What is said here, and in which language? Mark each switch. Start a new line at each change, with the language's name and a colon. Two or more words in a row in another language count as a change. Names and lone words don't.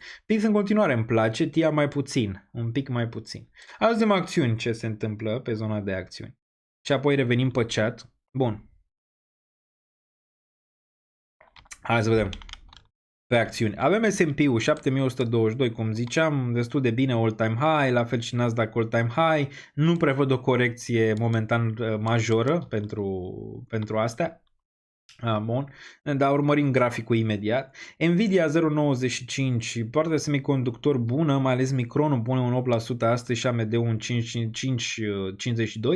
Romanian: PITH în continuare îmi place, TIA mai puțin, un pic mai puțin. Hai să vedem acțiuni ce se întâmplă pe zona de acțiuni. Și apoi revenim pe chat. Bun. Hai să vedem. Pe acțiuni. Avem S&P-ul 7122, cum ziceam, destul de bine
English: all-time high,
Romanian: la fel și Nasdaq
English: all-time high.
Romanian: Nu prevăd o corecție momentan majoră pentru astea. Bun, dar urmărim graficul imediat. Nvidia 0.95, partea de semiconductor bună, mai ales Micronul pune un 8% astăzi și AMD-ul un 5.52.